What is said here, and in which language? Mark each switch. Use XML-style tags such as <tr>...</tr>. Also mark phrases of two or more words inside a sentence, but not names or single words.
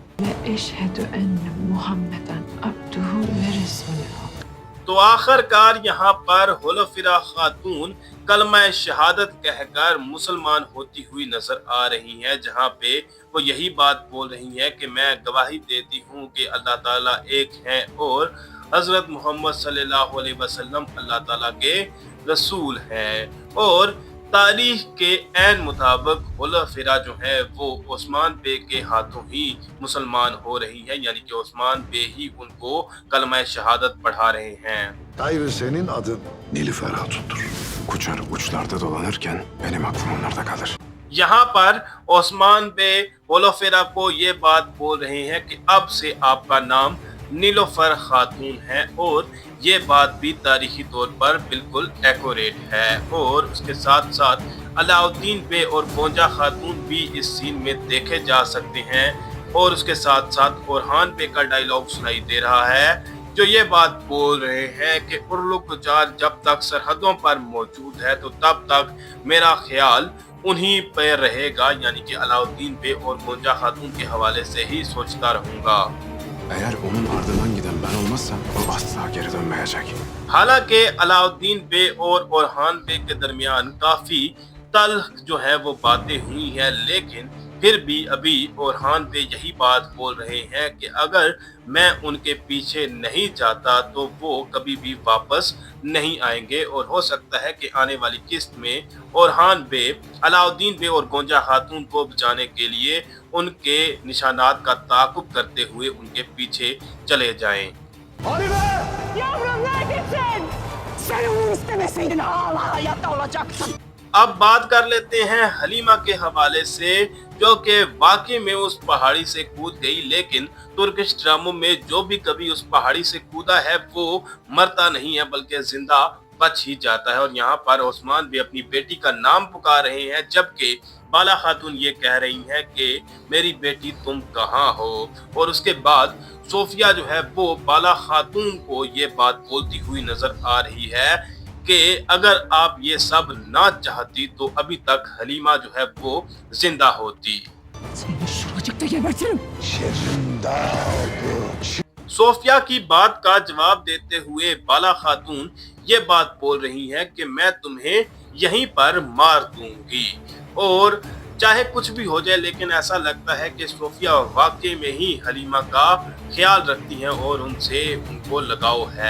<hi>तो आखिरकार यहाँ पर होलोफिरा खातून कलमा शहादत कहकर मुसलमान होती हुई नजर आ रही हैं, जहाँ पे वो यही बात बोल रही हैं कि मैं गवाही देती हूँ कि अल्लाह ताला एक है और हजरत मोहम्मद</hi> <ar>صلى الله عليه وسلم</ar> <hi>अल्लाह ताला के रसूल हैं। और तारीख के ऐन मुताबिक होलोफिरा जो है वो ओस्मान बे के हाथों ही मुसलमान हो रही है, यानी कि ओस्मान बे ही उनको कलमा शहादत पढ़ा रहे हैं।</hi> <tr>Gayrı senin adın Nilüfer Hatun'dur. Kuçar uçlarda dolanırken benim aklım onlarda kalır.</tr> <hi>यहाँ पर ओस्मान बे होलोफिरा को ये बात बोल रहे हैं कि अब से आपका नाम नीलोफर खातून है और ये बात भी तारीखी तौर पर बिल्कुल एक्यूरेट है। और उसके साथ साथ अलाउद्दीन बे और गोंजा खातून भी इस सीन में देखे जा सकते हैं। और उसके साथ साथ ओरहान बे का डायलॉग सुनाई दे रहा है जो ये बात बोल रहे हैं कि उर्लुकुचार जब तक सरहदों पर मौजूद है तो तब तक मेरा ख्याल उन्हीं पर रहेगा, यानी कि अलाउद्दीन बे और गोंजा खातून के हवाले से ही सोचता रहूंगा।</hi> <tr>Eğer onun ardından giden ben olmazsam o asla geri dönmeyecek.</tr> <hi>हालांकि अलाउद्दीन बे और ओरहान बे के दरमियान काफी तल्ख जो है वो बातें हुई हैं, लेकिन फिर भी अभी ओरहान बे यही बात बोल रहे हैं कि अगर मैं उनके पीछे नहीं जाता तो वो कभी भी वापस नहीं आएंगे और हो सकता है कि आने वाली किस्त में ओरहान बे अलाउद्दीन बे और गोंजा खातून को बचाने के लिए उनके निशानात का ताक़ुब करते हुए उनके पीछे चले जाएं।</hi> <tr>Yavrum neredesin? Seni bu istemeseydin hala hayatta olacaktın.</tr> <hi>अब बात कर लेते हैं हलीमा के हवाले से, जो कि वाकई में उस पहाड़ी से कूद गई, लेकिन तुर्किश ड्रामों में जो भी कभी उस पहाड़ी से कूदा है वो मरता नहीं है बल्कि जिंदा बच ही जाता है। और यहाँ पर ओस्मान भी अपनी बेटी का नाम पुकार रहे हैं, जबकि बाला खातून ये कह रही हैं कि मेरी बेटी तुम कहाँ हो। और उसके बाद सोफिया जो है वो बाला खातून को ये बात बोलती हुई नजर आ रही है कि अगर आप ये सब ना चाहती तो अभी तक हलीमा जो है वो जिंदा होती।</hi> <tr>Seni şuracıkta gebertirim.</tr> <hi>सोफिया की बात का जवाब देते हुए बाला खातून ये बात बोल रही हैं कि मैं तुम्हें यहीं पर मार दूंगी, और चाहे कुछ भी हो जाए, लेकिन ऐसा लगता है कि सोफिया वाकई में ही हलीमा का ख्याल रखती हैं और उनसे उनको लगाव है।</hi>